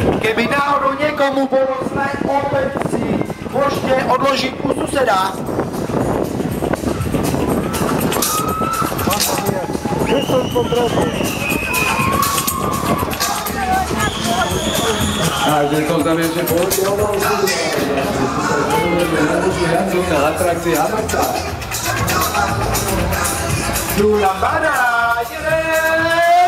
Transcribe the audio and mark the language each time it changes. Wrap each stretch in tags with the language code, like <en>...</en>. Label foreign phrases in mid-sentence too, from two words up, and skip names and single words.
<sk>Keby náhodou niekomu bolo zle, opäť si môžete odložiť u suseda.</sk> <it>Mamma mia! Questo è il contratto!</it> <sk>Takže to tam ešte povedal. Na atrakcii Amarta. Tu lambada, idem!</sk>